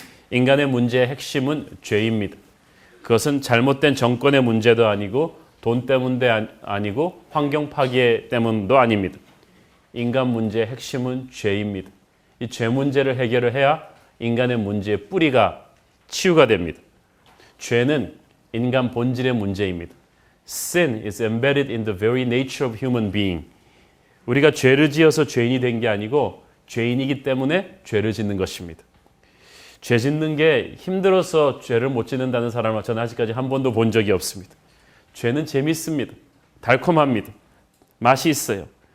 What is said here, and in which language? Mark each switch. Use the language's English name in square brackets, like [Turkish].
[Korean] 인간의 문제의 핵심은 죄입니다. 그것은 잘못된 정권의 문제도 아니고 돈 때문도 아니고 환경 파괴 때문도 아닙니다. 인간 문제의 핵심은 죄입니다. 이 죄 문제를 해결을 해야 인간의 문제의 뿌리가 치유가 됩니다. 죄는 인간 본질의 문제입니다. [English] Sin is embedded in the very nature of human being. [Korean] 우리가 죄를 지어서 죄인이 된 게 아니고 죄인이기 때문에 죄를 짓는 것입니다. 죄 짓는 게 힘들어서 죄를 못 짓는다는 사람을 저는 아직까지 한 번도 본 적이 없습니다. 죄는 재미있습니다. 달콤합니다. 맛이 있어요.